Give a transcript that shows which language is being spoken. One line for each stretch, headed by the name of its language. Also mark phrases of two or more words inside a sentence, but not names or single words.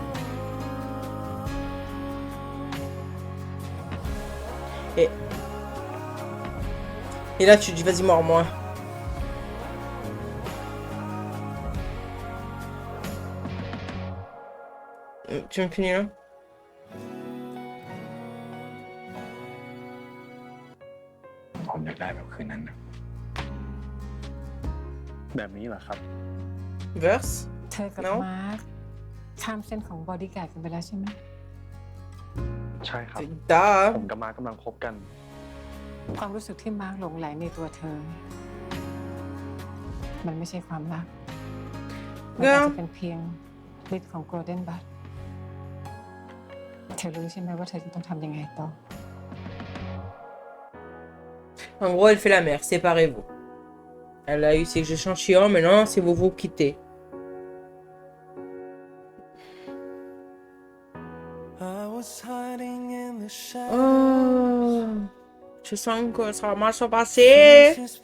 French: Et là, tu dis, vas-y, mords-moi. Tu me finis là?
Thai: ผมอยากได้แบบคืนนั้นนะ แบบนี้เหรอครับ
French: Verse?
Thai: เธอกับมาร์คข้ามเส้นของบอดี้การ์ดกันไปแล้วใช่ไหม ใช่ครับ Da. ผมกับมาร์คกำลังคบกัน ความรู้สึกที่มาร์คหลงไหลในตัวเธอ มันไม่ใช่ความรัก มันอาจจะเป็นเพียงฤทธิ์ของโกลเด้นบัตเธอรู้ใช่ไหมว่าเธอจะต้องทำยังไงต่อ
French: En gros, elle fait la mère. Séparez-vous. Elle a eu ses échantillons. Maintenant, c'est vous quittez. Oh, je sens que ça va mal se passer.